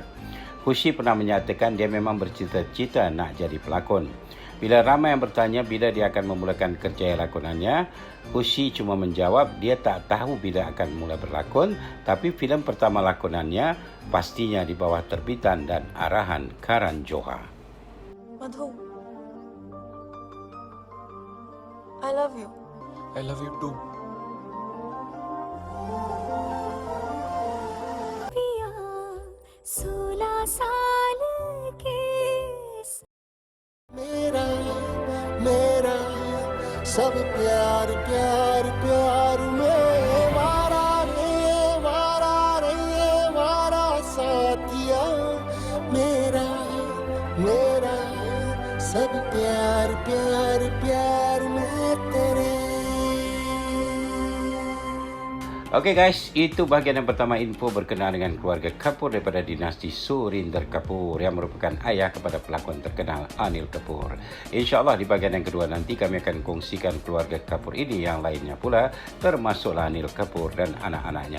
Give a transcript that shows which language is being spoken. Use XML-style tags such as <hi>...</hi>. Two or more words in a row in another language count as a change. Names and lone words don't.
<ms>Khushi pernah menyatakan dia memang bercita-cita nak jadi pelakon. Bila ramai yang bertanya bila dia akan memulakan kerjaya lakonannya, Khushi cuma menjawab dia tak tahu bila akan mula berlakon, tapi filem pertama lakonannya pastinya di bawah terbitan dan arahan Karan Johar.</ms> <en>Madhu, I love you. I love you too.</en> <hi>पिया 16 साल के मेरा मेरा सब प्यार प्यार प्यार में वारा रे वारा साथिया मेरा मेरा सब प्यार प्यार प्यार में तेरे.</hi> <en>Okey guys,</en> <ms>itu bahagian yang pertama info berkenaan dengan keluarga Kapoor daripada dinasti Surinder Kapoor yang merupakan ayah kepada pelakon terkenal Anil Kapoor. InsyaAllah di bahagian yang kedua nanti kami akan kongsikan keluarga Kapoor ini yang lainnya pula, termasuklah Anil Kapoor dan anak-anaknya.</ms>